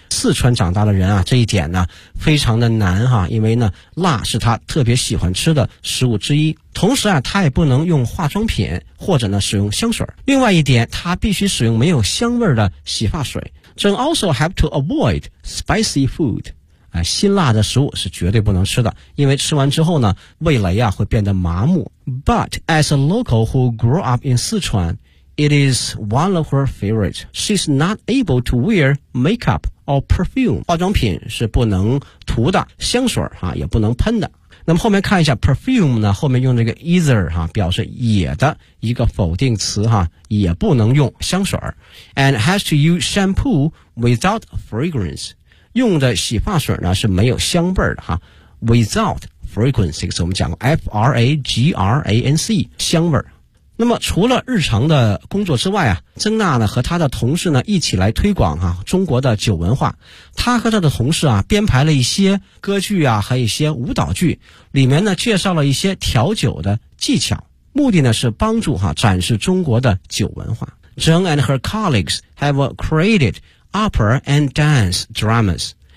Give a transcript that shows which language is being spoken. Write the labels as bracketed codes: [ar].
[zh] 四川长大的人啊，这一点呢非常的难哈，因为呢辣是他特别喜欢吃的食物之一，同时啊他也不能用化妆品或者呢使用香水。另外一点，他必须使用没有香味的洗发水。 [en] Then also have to avoid spicy food. [zh] 辛辣的食物是绝对不能吃的，因为吃完之后呢味蕾啊会变得麻木。 [en] But as a local who grew up in Sichuan, it is one of her favorites. She's not able to wear makeup or perfume. [zh] 化妆品是不能涂的，香水啊也不能喷的。那么后面看一下 perfume 呢，后面用这个 either 哈，表示也的一个否定词哈，也不能用香水。 [en] And has to use shampoo without fragrance， [zh] 用的洗发水呢是没有香味的哈。 Without fragrance 这个词我们讲过 fragrance 香味。那么除了日常的工作之外啊，曾娜呢和她的同事呢一起来推广啊中国的酒文化。她和她的同事啊编排了一些歌剧啊，还有一些舞蹈剧，里面呢介绍了一些调酒的技巧，目的呢是帮助啊展示中国的酒文化。 [en] Zheng and her colleagues have created opera and dance dramas.